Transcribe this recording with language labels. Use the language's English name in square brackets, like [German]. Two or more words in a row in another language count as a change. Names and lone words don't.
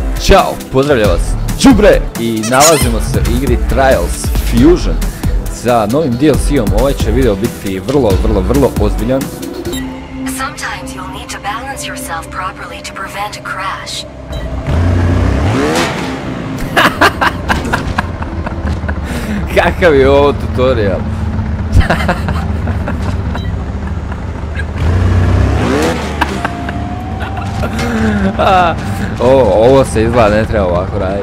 [Serbian] Ćao, pozdravljam vas, đubre, i nalazimo se u igri Trials Fusion sa novim DLC-om. Ovaj će video biti vrlo ozbiljan. [English] Sometimes you'll need to balance yourself properly to prevent a crash. [Serbian] Kakav je ovo tutorial? Ovo se izgleda ne treba ovako raditi.